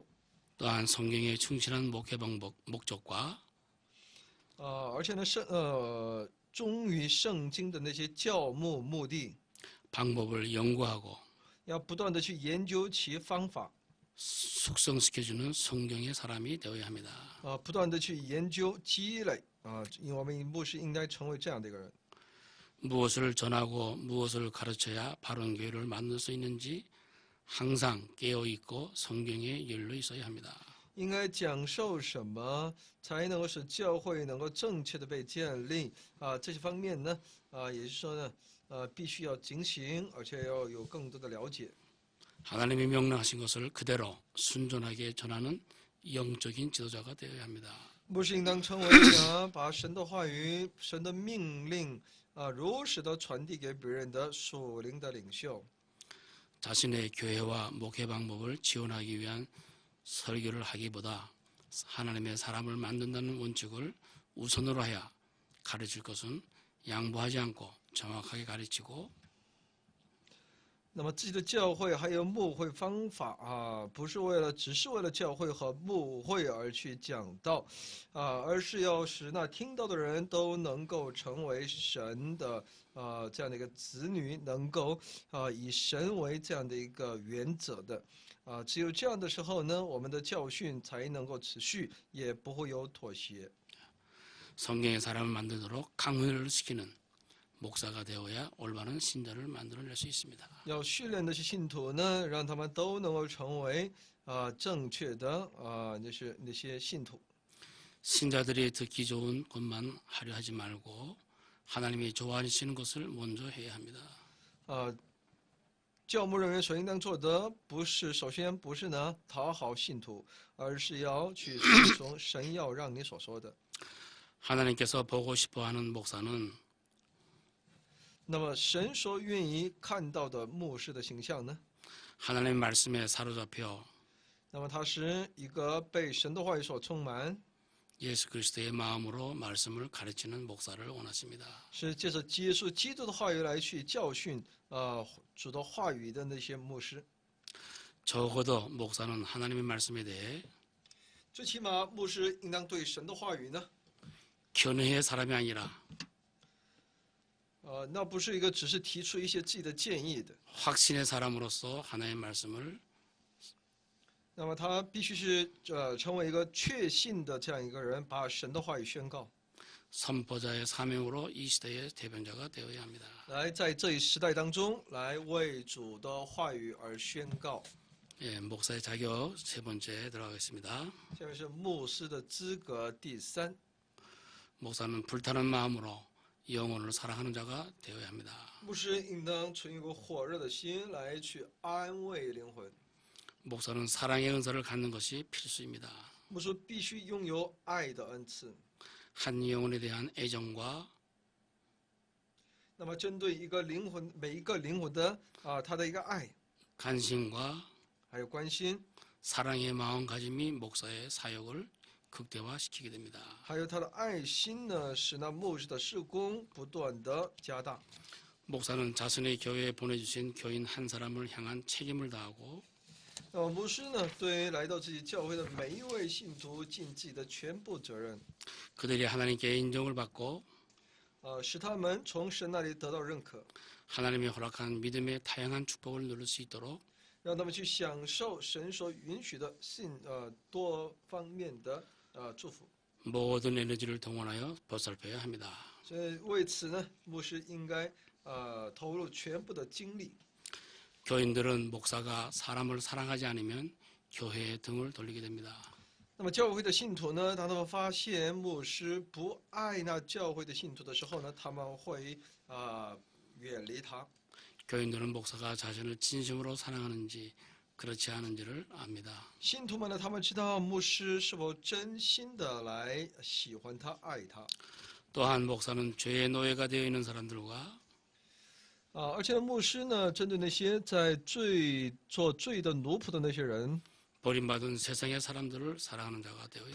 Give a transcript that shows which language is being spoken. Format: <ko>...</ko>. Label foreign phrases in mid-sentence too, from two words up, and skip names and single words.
<ko>또한 성경에 충실한 목회 방법, 목적과</ko> <zh>而且呢，忠于圣经的那些教牧目的，</zh> <ko>방법을 연구하고</ko> <zh>要不断的去研究其方法，</zh> <ko>숙성시켜주는 성경의 사람이 되어야 합니다.</ko> <zh>不断的去研究积累，因为我们牧师应该成为这样的一个人。</zh> <ko>무엇을 전하고 무엇을 가르쳐야 바른 교회를 만들 수 있는지 항상 깨어있고 성경에 열려 있어야 합니다.</ko> <zh>应该讲授什么，才能够使教会能够正确的被建立？这些方面呢，也就是说呢，必须要警醒，而且要有更多的了解。</zh> <ko>하나님이 명령하신 것을 그대로 순종하게 전하는 영적인 지도자가 되어야 합니다.</ko> <zh>牧师应当成为把神的话语、神的命令，如实的传递给别人的属灵的领袖。</zh> <ko>자신의 교회와 목회 방법을 지원하기 위한 설교를 하기보다 하나님의 사람을 만든다는 원칙을 우선으로 해야 가르칠 것은 양보하지 않고 정확하게 가르치고</ko> <zh>那么自己的教会还有牧会方法啊，不是只是为了教会和牧会而去讲道，而是要使那听到的人都能够成为神的这样的一个子女，能够以神为这样的一个原则的只有这样的时候呢，我们的教训才能够持续，也不会有妥协。</zh> <ko>성경의 사람을 만들도록 강훈을 시키는 목사가 되어야 올바른 신자를 만들어낼 수 있습니다.</ko> <zh>要训练那些信徒呢，让他们都能够成为正确的那些信徒。</zh> <ko>신자들이 듣기 좋은 것만 하려 하지 말고 하나님이 좋아하시는 것을 먼저 해야 합니다.</ko> <zh>教牧人员所应当做的，首先不是呢讨好信徒，而是要去顺从神要让你所说的。</zh> <ko>하나님께서 보고 싶어하는 목사는</ko> <zh>那么神所愿意看到的牧师的形象呢？</zh> <ko>하나님의 말씀에 사로잡혀</ko> <zh>那么他是一个被神的话语所充满，</zh> <ko>예수 그리스도의 마음으로 말씀을 가르치는 목사를 원하십니다.</ko> <zh>是借着接受基督的话语来去教训主的话语的那些牧师。</zh> <ko>적어도 목사는 하나님의 말씀에 대해</ko> <zh>最起码牧师应当对神的话语呢，</zh> <ko>견해의 사람이 아니라</ko> <zh>那不是一个只是提出一些自己的建议的，</zh> <ko>확신의 사람으로서 하나님의 말씀을</ko> <zh>那么他必须是成为一个确信的这样一个人，把神的话语宣告，</zh> <ko>선포자의 사명으로 이 시대의 대변자가 되어야 합니다.</ko> <zh>来在这一时代当中来为主的话语而宣告。</zh> <ko>예, 목사의 자격 세 번째 들어가겠습니다.</ko> <zh>下面是牧师的资格第三，</zh> <ko>목사는 불타는 마음으로 영혼을 사랑하는 자가 되어야 합니다.</ko> <zh>牧师应当存一个火热的心来去安慰灵魂。</zh> <ko>목사는 사랑의 은사를 갖는 것이 필수입니다.</ko> <zh>牧师必须拥有爱的恩赐。</zh> <ko>한 영혼에 대한 애정과</ko> <zh>那么针对每一个灵魂的他的一个爱，</zh> <ko>관심과</ko> <zh>还有关心，</zh> <ko>사랑의 마음가짐이 목사의 사역을 극대화시키게 됩니다.</ko> <zh>还有他的爱心呢，使那牧师的事工不断的加大。</zh> <ko>목사는 자신의 교회에 보내주신 교인 한 사람을 향한 책임을 다하고</ko> <zh>牧师呢，对来到自己教会的每一位信徒尽自己的全部责任，</zh> <ko>그들이 하나님께 인정을 받고</ko> <zh>使他们从神那里得到认可，</zh> <ko>하나님이 허락한 믿음의 다양한 축복을 누릴 수 있도록</ko> <zh>让他们去享受神所允许的多方面的祝福。</zh> <ko>모든 에너지를 동원하여 보살펴야 합니다.</ko> <zh>所以为此呢，牧师应该投入全部的精力。</zh> <ko>교인들은 목사가 사람을 사랑하지 않으면 교회의 등을 돌리게 됩니다.</ko> <zh>那么教会的信徒呢，当他们发现牧师不爱那教会的信徒的时候呢，他们会远离他。</zh> <ko>교인들은 목사가 자신을 진심으로 사랑하는지 그렇지 않은지를 압니다.</ko> <zh>信徒们呢，他们知道牧师是否真心的来喜欢他、爱他。</zh> <ko>또한 목사는 죄의 노예가 되어 있는 사람들과</ko> <zh>而且牧师呢，针对那些在做罪的奴仆的那些人，</zh> <ko>버림받은 세상의 사람들을 사랑하는 자가 되어야</ko>